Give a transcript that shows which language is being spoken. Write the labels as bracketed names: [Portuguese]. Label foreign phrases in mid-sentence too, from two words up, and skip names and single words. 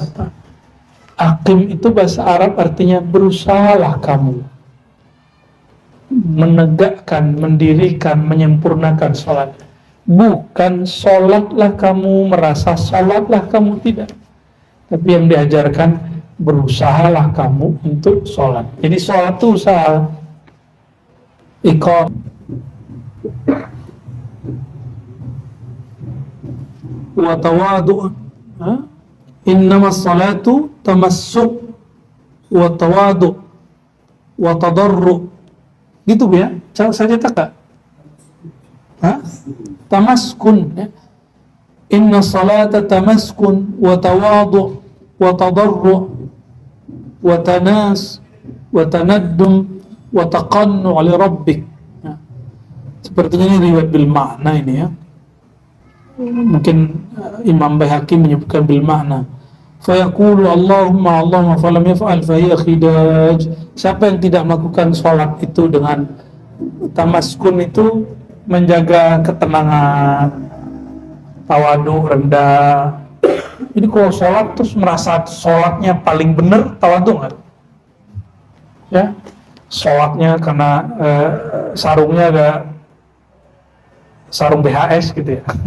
[Indonesian] Aqim itu bahasa Arab artinya berusahalah kamu menegakkan, mendirikan, menyempurnakan sholat. Bukan sholatlah kamu, merasa sholatlah kamu, tidak. Tapi yang diajarkan, berusahalah kamu untuk sholat. Jadi sholat itu usaha. [Arabic] إقام وتواضع'. إنما الصلاة تمسك وتواضع وتضرع'. [Indonesian] Gitu ya, saya cetak gak? Tamaskun ya. [Arabic] إن الصلاة تمسكن وتواضع وتضرع وتناس وتندم وتقنع لربك ya. [Indonesian] Sepertinya ini riwayat [Arabic] بالمعنى [Indonesian] ini ya. Mungkin Imam Baihaqi menyebutkan [Arabic] بالمعنى. فيقول اللهم فلم يفعل فهي خداج. [Indonesian] Siapa yang tidak melakukan sholat itu dengan tamaskun, itu menjaga ketenangan, tawadu, rendah. Jadi kalau sholat terus merasa sholatnya paling benar, tawadu nggak? Ya, sholatnya karena sarungnya ada sarung BHS gitu ya.